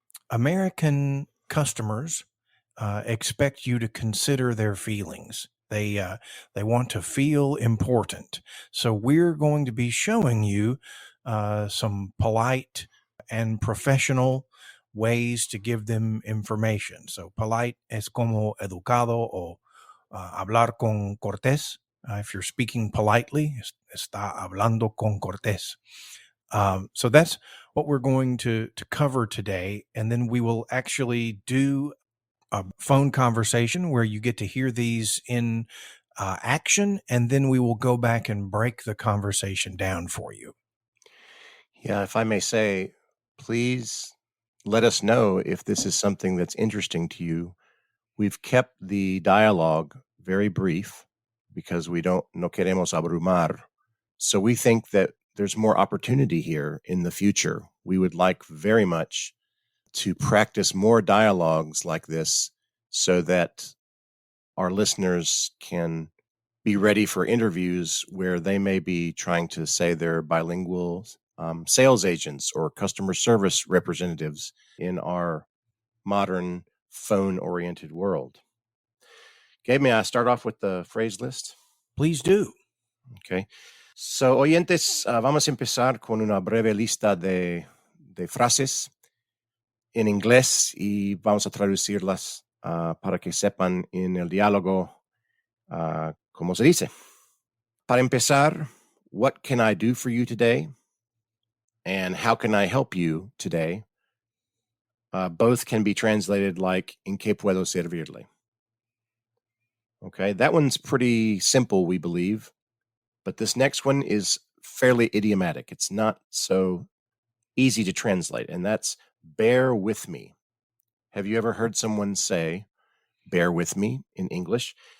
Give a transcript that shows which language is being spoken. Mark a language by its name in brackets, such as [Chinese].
[English] American customers expect you to consider their feelings. They want to feel important. So we're going to be showing you some polite and professional ways to give them information. [Spanish] So polite es como educado o hablar con cortés. [English] If you're speaking politely, [Spanish] está hablando con cortés. [English] So that's what we're going to cover today. And then we will actually do a phone conversation where you get to hear these in action, and then we will go back and break the conversation down for you. Yeah, if I may say, please let us know if this is something that's interesting to you. We've kept the dialogue very brief because [Spanish] no queremos abrumar. [English] So we think that there's more opportunity here in the future. We would like very much to practice more dialogues like this so that our listeners can be ready for interviews where they may be trying to say they're bilingual sales agents or customer service representatives in our modern phone-oriented world. Gabe, may I start off with the phrase list? Please do. Okay. [Spanish] So, oyentes, vamos a empezar con una breve lista de frases en inglés y vamos a traducirlas para que sepan en el diálogo cómo se dice. Para empezar, [English] what can I do for you today? And how can I help you today? Both can be translated like [Spanish] en qué puedo servirle. [English] Okay, that one's pretty simple, we believe. But this next one is fairly idiomatic. It's not so easy to translate, and that's bear with me. Have you ever heard someone say, bear with me in English?